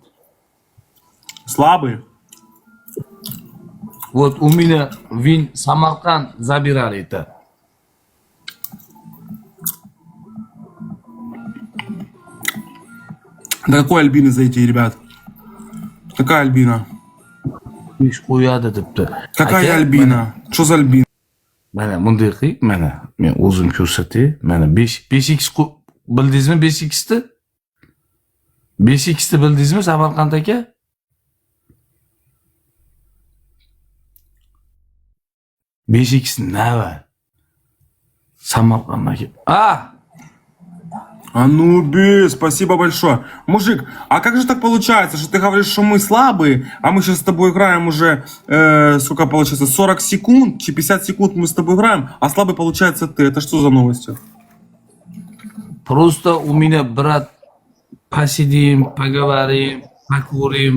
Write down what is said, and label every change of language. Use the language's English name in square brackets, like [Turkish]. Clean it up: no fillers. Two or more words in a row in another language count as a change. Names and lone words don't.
[Russian] Слабый? Вот у меня вин Самарканд забирали это. Да какой Альбины зайти, ребят? Какая Альбина? [Uzbek] Ish qo'yadi debdi. [Russian] Какая Альбина? Что за Альбина? [Uzbek] Mana bunday qil, mana men o'zim ko'rsatay. Mana 5x bildingizmi 5x ni? 5x ni bildingizmi Samarqand aka? Beshikisi nava. Samarqand aka. [Russian] Анубис, спасибо большое. Мужик, а как же так получается, что ты говоришь, что мы слабые, а мы сейчас с тобой играем уже, сколько получается, 40 секунд, 50 секунд мы с тобой играем, а слабый получается ты. Это что за новости? Просто у меня, брат, посидим, поговорим, покурим.